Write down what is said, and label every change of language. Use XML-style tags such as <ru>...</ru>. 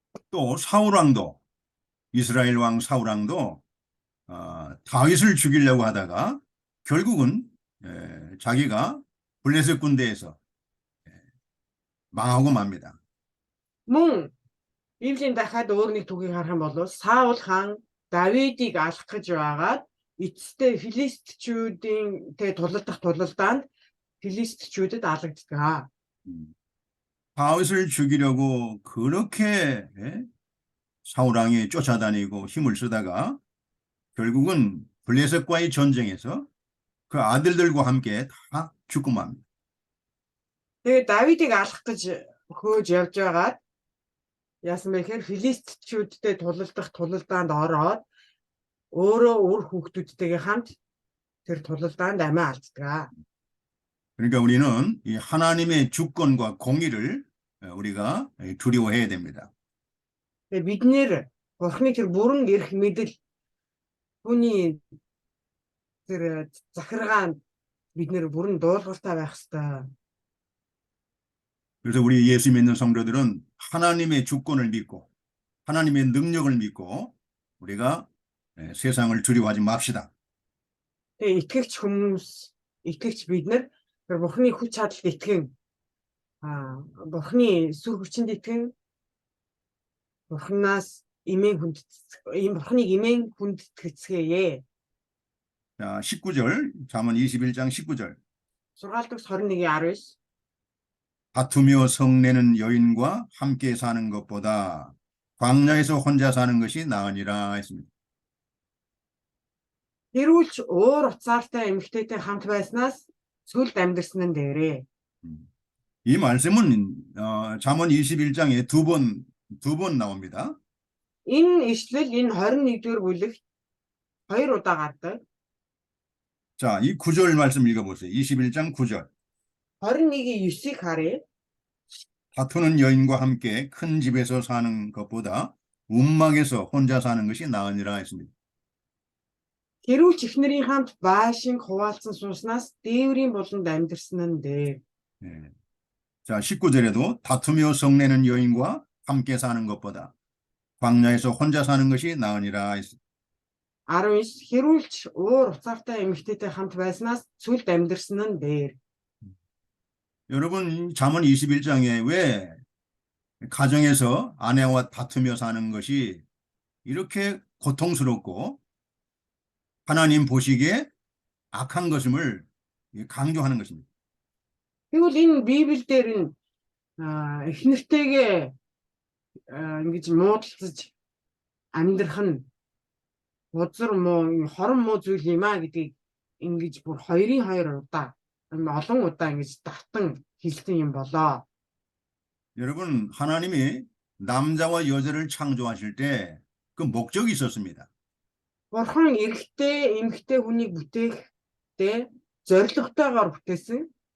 <ko>또 이스라엘 왕 사울왕도 다윗을 죽이려고 하다가 결국은 자기가 블레셋 군대에서 망하고 맙니다.</ko> <mn>Мөн Библийн дахиад өөр нэг түүхийг харах юм бол Саул хаан Давидыг алах гэж байгаад эцэстээ филистичүүдтэй тулалдаанд филистичүүдэд алагддаг.</mn> <ko>다윗을 죽이려고 그렇게 사울 왕이 쫓아다니고 힘을 쓰다가 결국은 블레셋과의 전쟁에서 그 아들들과 함께 다 죽고 맙니다.</ko> <mn>Тэгээд Давидыг алах гэж хөөж явж байгаад яасан бэ гэхээр филистичүүдтэй тулалдаанд ороод өөрөө үр хүүхдүүдтэйгээ хамт тэр тулалдаанд амиа алддаг.</mn> <ko>그러니까 우리는 이 하나님의 주권과 공의를 우리가 두려워해야 됩니다.</ko> <mn>Тэгээд бид нэр Бурхны тэр бүрэн эрх мэдэл түүний тэр захиргаанд бид нэр бүрэн дуулууртай байх ёстой.</mn> <ko>그래서 우리 예수 믿는 성도들은 하나님의 주권을 믿고 하나님의 능력을 믿고 우리가 세상을 두려워하지 맙시다.</ko> <mn>Тэгээд итгэгч бид нар тэр Бурхны хүч чадалд итгэн Бурхны сүр хүчинд итгэн Бурхнаас Бурхныг имэн хүндэтгэцгээе.</mn> <ko>자, 19절, 잠언 21장 19절.</ko> <mn>6-р 21-19</mn> <ko>다투며 성내는 여인과 함께 사는 것보다 광야에서 혼자 사는 것이 나으니라 했습니다.</ko> <mn>Хэрүүлж уур уцаартай эмэгтэйтэй хамт байснаас сүлд амьдэрсэн нь дээрээ.</mn> <ko>이 말씀은 잠언 21장에 두 번 나옵니다.</ko> <mn>Энэ ишлэл энэ 21-р бүлэгт 2 удаа гардаг.</mn> <ko>자, 이 9절 말씀 읽어보세요. 21장 9절.</ko> <mn>21-ийн 9-ыг харъя.</mn> <ko>다투는 여인과 함께 큰 집에서 사는 것보다 움막에서 혼자 사는 것이 나으니라 했습니다.</ko> <mn>Хэрүүлж эхнэрийн хамт байшин хуваалцсан сууснаас дээврийн буланд амьдэрсэн нь дээр.</mn> <ko>자, 19절에도 다투며 성내는 여인과 함께 사는 것보다 광야에서 혼자 사는 것이 나으니라 했습니다.</ko> <mn>19 хэрүүлж уур уцаартай эмэгтэйтэй хамт байснаас сүлд амьдэрсэн нь дээр.</mn> <ko>여러분, 잠언 21장에 왜 가정에서 아내와 다투며 사는 것이 이렇게 고통스럽고 하나님 보시기에 악한 것임을 강조하는 것입니다.</ko> <mn>Тэгвэл энэ Библиэлд нь эхнэртэйгээ ингэж муудалцаж амьдрах нь бузар муу хорон муу зүйл юм а гэдгийг ингэж бүр 2 удаа олон удаа ингэж давтан хэлсэн юм болоо.</mn> <ko>여러분, 하나님이 남자와 여자를 창조하실 때 그 목적이 있었습니다.</ko> <mn>Бурхан эрэгтэй эмэгтэй хүнийг бүтээхдээ зоригтойгоор бүтээсэн.</mn>